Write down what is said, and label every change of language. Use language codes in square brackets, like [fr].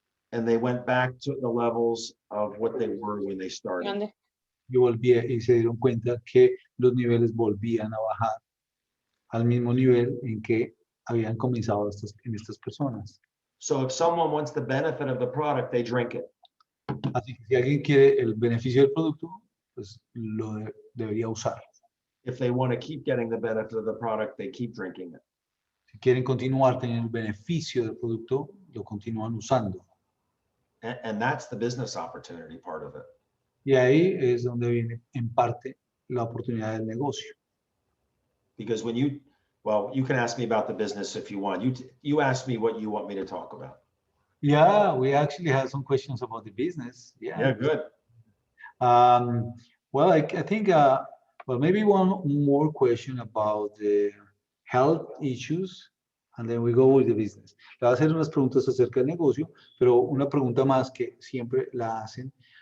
[en] And they went back to the levels of what they were when they started. [es] y se dieron cuenta que los niveles volvían a bajar al mismo nivel en que habían comenzado en estas personas. [en] So if someone wants the benefit of the product, they drink it. [es] Así que si alguien quiere el beneficio del producto, pues debería usar. [en] If they want to keep getting the benefit of the product, they keep drinking it. [es] Si quieren continuar teniendo el beneficio del producto, lo continúan usando. [en] And that's the business opportunity part of it. [es] Y ahí es donde viene en parte la oportunidad del negocio. [en] Because when you can ask me about the business if you want. You ask me what you want me to talk about. Yeah, we actually have some questions about the business. Yeah, good. Well, I think, well, maybe one more question about the health issues, and then we go with the business. [es] Le voy a hacer unas preguntas acerca del negocio, pero una pregunta más que siempre la hacen.